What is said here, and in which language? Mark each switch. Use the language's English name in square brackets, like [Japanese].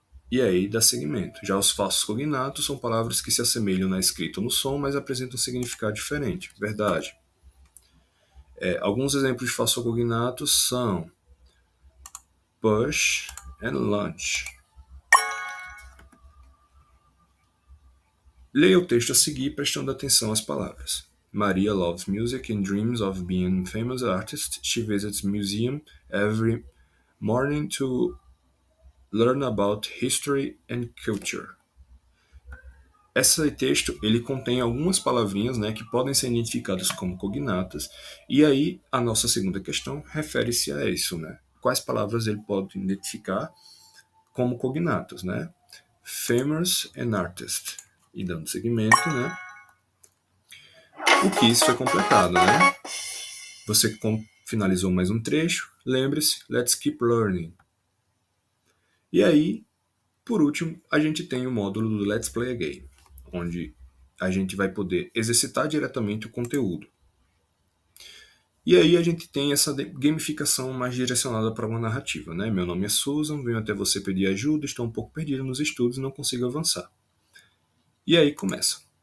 [Portuguese] E aí dá seguimento. Já os falsos cognatos são palavras que se assemelham na escrita ou no som, mas apresentam um significado diferente. Verdade. Alguns exemplos de falsos cognatos são push and lunch. Leia o texto a seguir prestando atenção às palavras. [English] Maria loves music and dreams of being a famous artist. She visits museum every morning to learn about history and culture. [Portuguese] Esse texto ele contém algumas palavrinhas, né, que podem ser identificadas como cognatas, e aí a nossa segunda questão refere-se a isso. Né? Quais palavras ele pode identificar como cognatas? Né? [English] Famous and artist. [Portuguese] E dando seguimento, né? O quiz foi completado, né? Você finalizou mais um trecho. Lembre-se, [English] let's keep learning. [Portuguese] E aí, por último, a gente tem o módulo do Let's Play a Game, onde a gente vai poder exercitar diretamente o conteúdo. E aí a gente tem essa gamificação mais direcionada para uma narrativa. Né? Meu nome é Susan, venho até você pedir ajuda, estou um pouco perdido nos estudos e não consigo avançar. E aí começa.